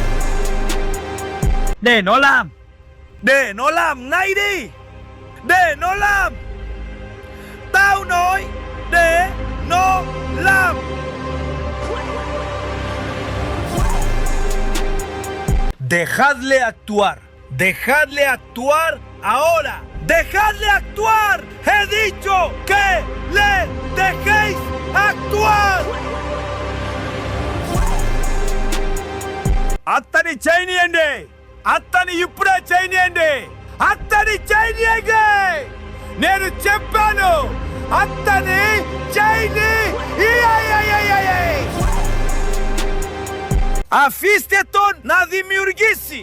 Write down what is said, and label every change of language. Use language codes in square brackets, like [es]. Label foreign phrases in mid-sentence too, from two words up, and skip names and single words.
[vi] Đền nó làm. Để nó làm ngay đi. Để nó làm. Tao nói để nó làm. [es] Dejadle actuar. Dejadle actuar ahora. Dejadle actuar. He dicho que le dejéis actuar. [te] అత్తని చేయనియండి. అత్తని ఇప్పుడే చేయనియండి. అత్తని చేయనియండి. నేను చెప్పాను. అత్తని చేయని. [el] Αφήστε τον να δημιουργήσει.